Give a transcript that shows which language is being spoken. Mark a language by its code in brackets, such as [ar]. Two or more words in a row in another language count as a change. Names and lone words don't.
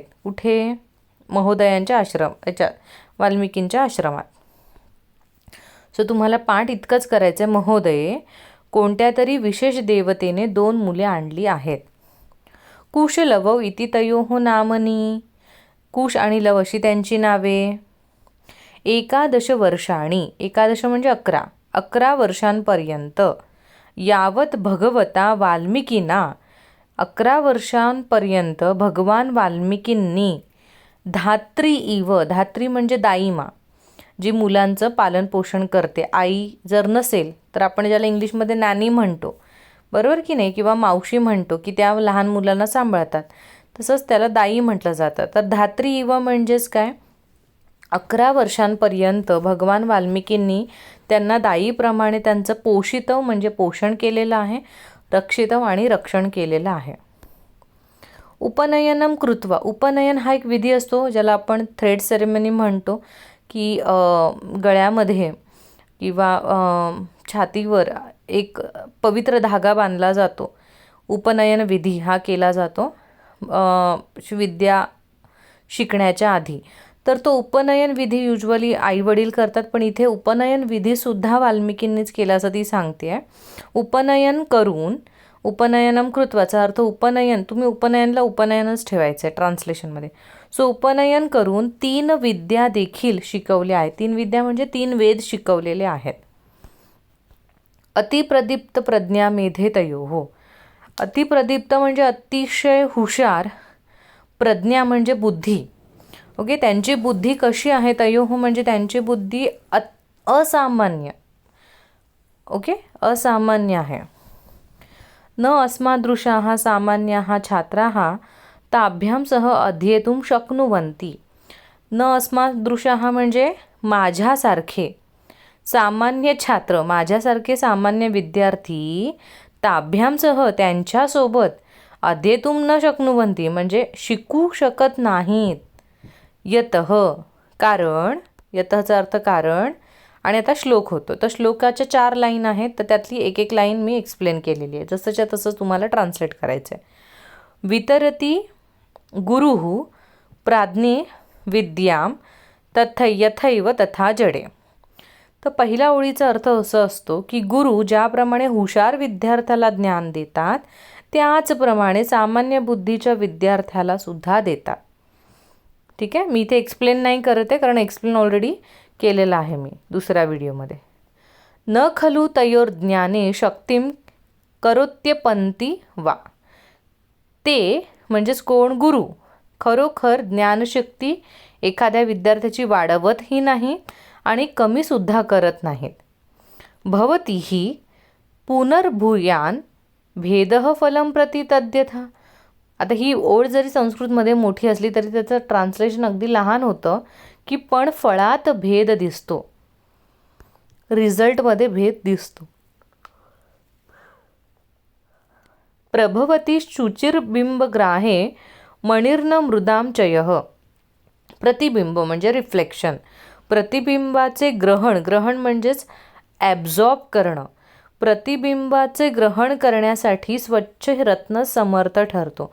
[mr] कुठे, महोदयांच्या वाल्मिकींच्या आश्रमात. सो तुम्हाला पाठ इतकंच करायचं आहे, महोदये कोणत्या तरी विशेष देवतेने दोन मुले आणली आहेत. [sa] कुश लवौ इति तयोः नामनी, [mr] कुश आणि लव अशी त्यांची नावे. [sa] एकादश वर्षाणी, [mr] एकादश म्हणजे 11, 11 वर्षांपर्यंत, [sa] यावत भगवता वाल्मिकीना, [mr] 11 वर्षांपर्यंत भगवान वाल्मिकींनी, [sa] धात्री इव, [mr] धात्री म्हणजे दाईमा, जी मुलांचं पालन पोषण करते. आई जर नसेल तर आपण ज्याला इंग्लिशमध्ये नॅनी म्हणतो, बरोबर की नाही, किंवा मावशी म्हणतो, की त्या लहान मुलांना सांभाळतात, तसंच त्याला दाई म्हटलं जातं. तर [sa] धात्री इव [mr] म्हणजेच काय, 11 वर्षांपर्यंत भगवान वाल्मिकींनी त्यांना दाईप्रमाणे त्यांचं पोषितव म्हणजे पोषण केलेलं आहे, रक्षितव आणि रक्षण केलेलं आहे. [sa] उपनयनम कृत्वा, [mr] उपनयन हा एक विधी असतो ज्याला आपण [en] thread ceremony [mr] म्हणतो, की गळ्यामध्ये किंवा छातीवर एक पवित्र धागा बांधला जातो. उपनयन विधी हा केला जातो विद्या शिकण्याच्या आधी. तर तो उपनयन विधी युजली आईवडील करतात, पण इथे उपनयन विधीसुद्धा वाल्मिकींनीच केला असं ती सांगते आहे. उपनयन करून, [sa] उपनयनम कृत्वाचा [mr] अर्थ उपनयन, तुम्ही उपनयनला उपनयनच ठेवायचं आहे ट्रान्सलेशनमध्ये. सो उपनयन करून 3 विद्या देखील शिकवल्या आहेत. 3 विद्या म्हणजे 3 वेद शिकवलेले आहेत. [sa] अतिप्रदीप्त प्रज्ञा मेधे तयोः, [mr] अतिप्रदीप्त म्हणजे अतिशय हुशार, प्रज्ञा म्हणजे बुद्धी. ओके, त्यांची बुद्धी कशी आहे, तयोः म्हणजे त्यांची बुद्धी असामान्य, ओके, असामान्य आहे. [sa] न अस्मादृशाः सामान्याः छात्राः ताभ्यां सह अध्येतुं शक्नुवन्ति. न अस्मादृशाः [mr] म्हणजे माझ्यासारखे, सामान्य छात्र माझ्यासारखे सामान्य विद्यार्थी, [sa] ताभ्यां सह [mr] त्यांच्यासोबत, [sa] अध्येतुं न शक्नुवन्ति [mr] म्हणजे शिकू शकत नाहीत. यतः कारण, यतःचा अर्थ कारण. आणि आता श्लोक होतो. तर श्लोकाच्या 4 लाईन आहेत, तर त्यातली एक एक लाईन मी एक्सप्लेन केलेली आहे, जसंच्या तसं तुम्हाला ट्रान्सलेट करायचं आहे. [sa] वितरती गुरुः प्राज्ञे विद्यां यथैव तथा जडे. [mr] तर पहिल्या ओळीचा अर्थ असं असतो की गुरु ज्याप्रमाणे हुशार विद्यार्थ्याला ज्ञान देतात, त्याचप्रमाणे सामान्य बुद्धीच्या विद्यार्थ्याला सुद्धा देतात. ठीक आहे, मी इथे एक्सप्लेन नाही करत आहे, कारण [en] explain already [mr] केलेलं आहे मी दुसऱ्या व्हिडिओमध्ये. [sa] न खलु तयोर ज्ञाने शक्तिं करोत्यपंती वा, [mr] ते म्हणजेच कोण, गुरु खरोखर ज्ञानशक्ती एखाद्या विद्यार्थ्याची वाढवतही नाही आणि कमीसुद्धा करत नाहीत. [sa] भवतीही पुनर्भूयान भेदः फलं प्रति तद्यथा. [mr] आता ही ओळ जरी संस्कृतमध्ये मोठी असली तरी त्याचं ट्रान्सलेशन अगदी लहान होतं, की पण फळात भेद दिसतो, रिझल्टमध्ये भेद दिसतो. [sa] प्रभवती शुचिर्बिंबग्राहे मणिर्न मृदाम चयः. [mr] प्रतिबिंब म्हणजे रिफ्लेक्शन, प्रतिबिंबाचे ग्रहण, ग्रहण म्हणजेच ॲब्झॉर्ब करणं. प्रतिबिंबाचे ग्रहण करण्यासाठी स्वच्छ रत्न समर्थ ठरतो.